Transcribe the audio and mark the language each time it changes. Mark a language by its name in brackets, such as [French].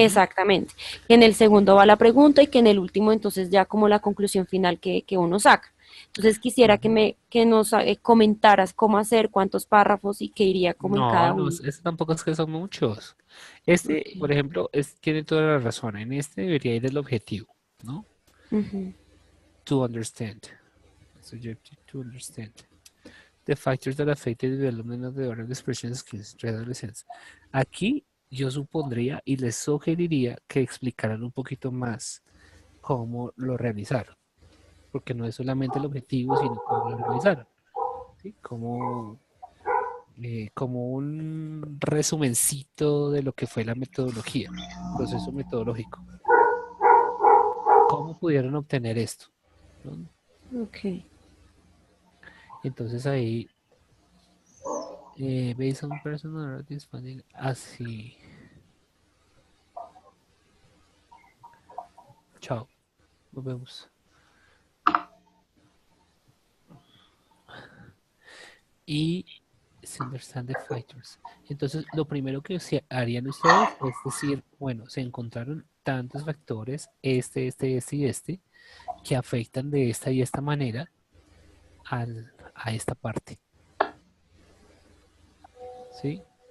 [Spanish] exactamente, que en el segundo va la pregunta y que en el último entonces ya como la conclusión final que uno saca. Entonces quisiera que nos comentaras cómo hacer, cuántos párrafos y qué iría como en No, cada no, uno. tampoco es que son muchos. Este, por Okay. ejemplo, tiene toda la razón. En este debería ir el objetivo, ¿no? Ujú. [English] To understand. Subjective to understand. The factors that affect the development of the oral expression skills to adolescents. [Spanish] Aquí yo supondría y les sugeriría que explicaran un poquito más cómo lo realizaron, porque no es solamente el objetivo, sino cómo lo realizaron, ¿sí? Como un resumencito de lo que fue la metodología, proceso metodológico. ¿Cómo pudieron obtener esto? ¿No? Ok. Entonces ahí, [English] based on personality, [Spanish] así. Chao, nos vemos. Y se [English] understand the factors. [Spanish] Entonces, lo primero que harían ustedes es decir, bueno, se encontraron tantos factores, este y este, que afectan de esta y esta manera a esta parte, ¿sí?